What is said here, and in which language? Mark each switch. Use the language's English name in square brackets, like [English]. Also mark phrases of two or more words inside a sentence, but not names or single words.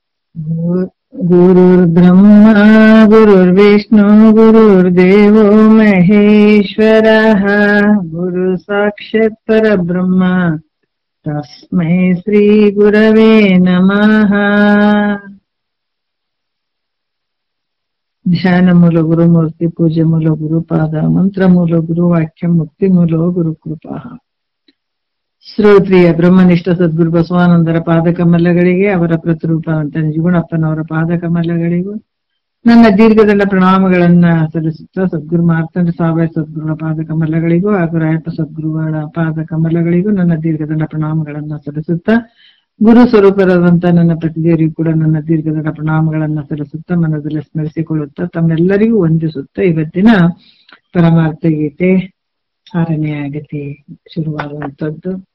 [Sanskrit] गुरुर्ब्रह्मा गुरुर्विष्णु गुरुर्देवो महेश्वरः गुरु साक्षात् परब्रह्म तस्मै श्री गुरवे नमः। ध्यान मूल गुरुमूर्ति पूज्य मूल गुरुपाद मंत्र मूल गुरुवाक्य मुक्ति मूल गुरुकृपा। [Kannada] ಶ್ರೋತ್ರಿಯ ಬ್ರಹ್ಮನಿಷ್ಠ ಸದ್ಗುರು ಬಸವಾನಂದರ ಪಾದಕಮಲಗಳಿಗೆ, ಅವರ ಪ್ರತಿರೂಪವಂತ ನಿಜಗುಣಪ್ಪನವರ ಪಾದಕಮಲಗಳಿಗೂ ನನ್ನ ದೀರ್ಘದಂಡ ಪ್ರಣಾಮಗಳನ್ನ ಸಲ್ಲಿಸುತ್ತಾ, ಸದ್ಗುರು ಮಾರ್ತಂಡ ಸಾವಯ ಸದ್ಗುರುಗಳ ಪಾದಕಮಲಗಳಿಗೂ ಹಾಗೂ ರಾಯಪ್ಪ ಸದ್ಗುರುಗಳ ಪಾದಕಮಲಗಳಿಗೂ ನನ್ನ ದೀರ್ಘದಂಡ ಪ್ರಣಾಮಗಳನ್ನ ಸಲ್ಲಿಸುತ್ತಾ, ಗುರು ಸ್ವರೂಪರಾದಂತ ನನ್ನ ಪ್ರತಿದೇವರಿಗೂ ಕೂಡ ನನ್ನ ದೀರ್ಘದಂಡ ಪ್ರಣಾಮಗಳನ್ನ ಸಲ್ಲಿಸುತ್ತಾ, ಮನದಲ್ಲಿ ಸ್ಮರಿಸಿಕೊಳ್ಳುತ್ತಾ, ತಮ್ಮೆಲ್ಲರಿಗೂ ವಂದಿಸುತ್ತಾ ಇವತ್ತಿನ ಪರಮಾರ್ಥ ಗೀತೆ 6ನೇ ಆಗತಿ ಶುರುವಾಗುವಂತದ್ದು.